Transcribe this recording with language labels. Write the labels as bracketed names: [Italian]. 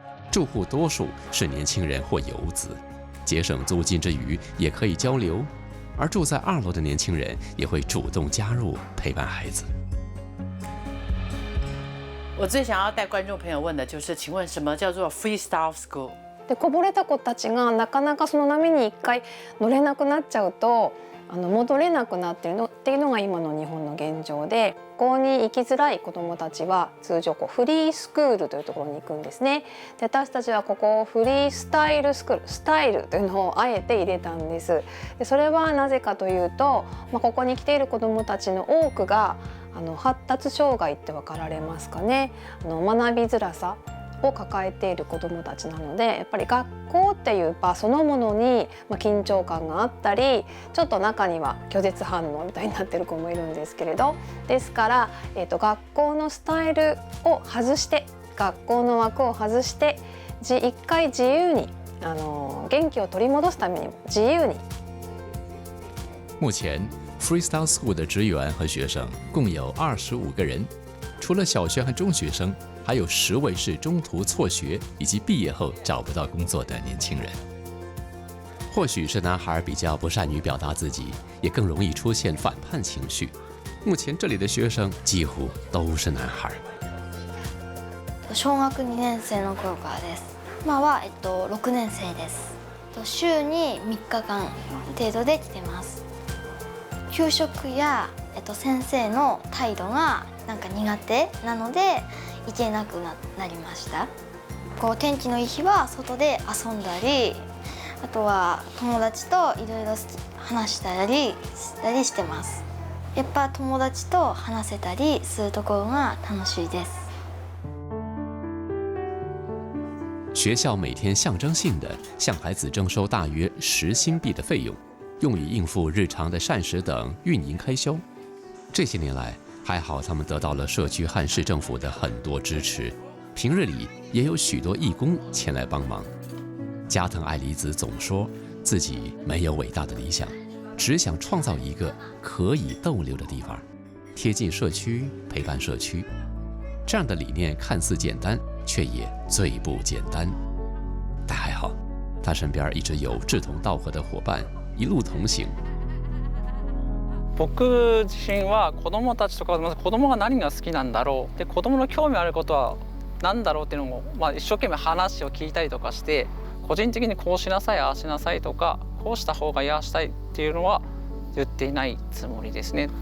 [Chinese] 住户多数是年轻人或游子，节省租金之余也可以交流。而住在2楼的年轻人也会主动加入陪伴孩子。我最想要带观众朋友问的就是，请问什么叫做 Freestyle School？ [Japanese] でこぼれた子たちがなかなかその波に1回乗れなくなっちゃうと戻れなくなっているのっていうのが今の日本の現状で、学校に行きづらい子どもたちは通常フリースクールというところに行くんですね。で私たちはここをフリースタイルスクール、スタイルというのをあえて入れたんです。でそれはなぜかというと、ここに来ている子どもたちの多くが発達障害って分かられますかね。学びづらさを抱えている子どもたちなので、やっぱり学校っていう場そのものに緊張感があったり、ちょっと中には拒絶反応みたいになってる子もいるんですけれど、ですから、学校のスタイルを外して、学校の枠を外して一回自由に元気を取り戻すために自由に。 [Chinese] 目前 Freestyle School 的职员和学生共有25个人，除了小学和中学生，还有10位是中途辍学以及毕业后找不到工作的年轻人。或许是男孩比较不善于表达自己，也更容易出现反叛情绪。目前这里的学生几乎都是男孩。 [Japanese] 小学2年生の頃からです。今は6年生です。週に3日間程度で来てます。給食や先生の態度がなんか苦手なので行けなくなりました。天気のいい日は外で遊んだり、あとは友達といろいろ話したりしてます。やっぱ友達と話せたりするところが楽しいです。 [Chinese] 学校每天象征性的向孩子征收大约10新币的费用，用于应付日常的膳食等运营开销。这些年来，还好他们得到了社区和市政府的很多支持，平日里也有许多义工前来帮忙。加藤爱理子总说自己没有伟大的理想，只想创造一个可以逗留的地方，贴近社区，陪伴社区。这样的理念看似简单，却也最不简单。但还好，他身边一直有志同道合的伙伴，一路同行。 [Japanese] 僕自身は子どもたちとかまず子どもが何が好きなんだろうで、子どもの興味あることは何だろうっていうのも、一生懸命話を聞いたりとかして、個人的にこうしなさいああしなさいとか、こうした方がいいああしたいっていうのは言っていないつもりですね。